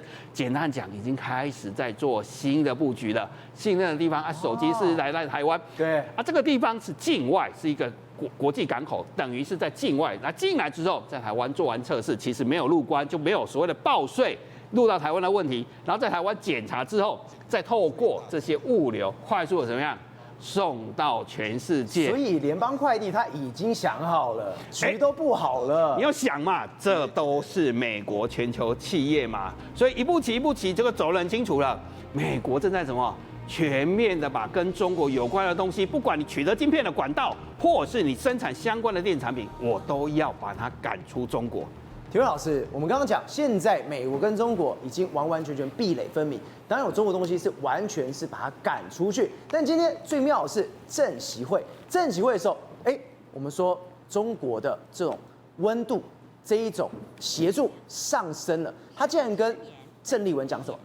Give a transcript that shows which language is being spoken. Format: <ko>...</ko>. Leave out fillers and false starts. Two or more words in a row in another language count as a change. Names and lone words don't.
<zh>簡單講，已經開始在做新的布局了。信任的地方啊，手機是來台灣，對啊，這個地方是境外，是一個國際港口，等於是在境外。那進來之後，在台灣做完測試，其實沒有入關，就沒有所謂的報稅入到台灣的問題。然後在台灣檢查之後，再透過這些物流快速的怎麼樣？送到全世界，所以聯邦快遞他已經想好了，局都布好了。你要想嘛，這都是美國全球企業嘛，所以一步棋，這個走得很清楚了。美國正在什麼？全面的把跟中國有關的東西，不管你取得晶片的管道，或是你生產相關的電子產品，我都要把它趕出中國。體育老師，我們剛剛講，現在美國跟中國已經完完全全壁壘分明，當然有中國東西是完全是把它趕出去。但今天最妙的是政習會的時候，我們說中國的這種溫度，這一種協助上升了，他竟然跟鄭麗文講什麼？</zh>